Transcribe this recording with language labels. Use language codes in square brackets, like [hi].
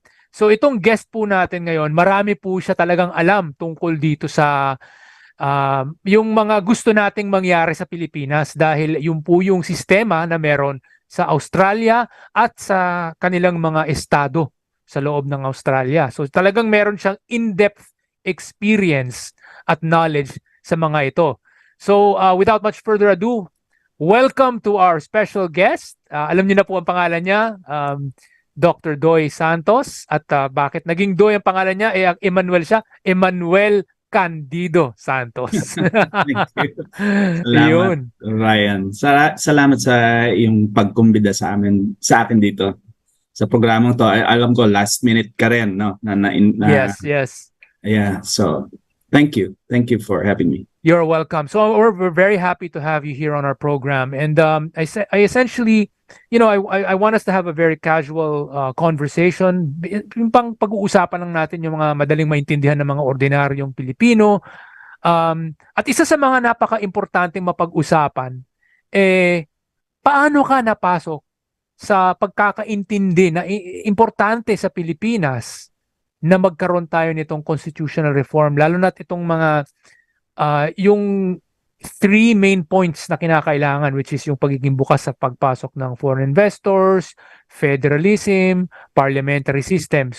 [tl] So itong guest po natin ngayon, marami po siya talagang alam tungkol dito sa yung mga gusto nating mangyari sa Pilipinas, dahil yung po yung sistema na meron sa Australia at sa kanilang mga estado sa loob ng Australia. So talagang meron siyang [en] in-depth experience [tl] at knowledge sa mga ito. [en] So without much further ado, welcome to our special guest. [tl] Alam niyo na po ang pangalan niya, Dr. 𝗕𝗪 Santos. At bakit naging 𝗕𝗪 ang pangalan niya? Ang Emmanuel siya, 𝗕𝗹𝗴𝗲 Candido Santos. [en] Thank you. [tl] Salamat, [en] Ryan. [tl] Salamat sa yung pagkumbida sa akin dito sa programang to. Alam ko last minute ka rin, no? [en] Yes. Yeah. So Thank you. Thank you for having me. You're welcome. So we're very happy to have you here on our program. And I essentially, I want us to have a very casual conversation. [tl] Yung pang pag-uusapan lang natin yung mga madaling maintindihan ng mga ordinaryong Pilipino. At isa sa mga napaka-importanteng mapag-usapan, paano ka napasok sa pagkakaintindi na importante sa Pilipinas na magkaroon tayo nitong constitutional reform, lalo na itong mga yung three main points na kinakailangan, [en] which is [tl] yung pagiging bukas sa pagpasok ng foreign investors, federalism, parliamentary system.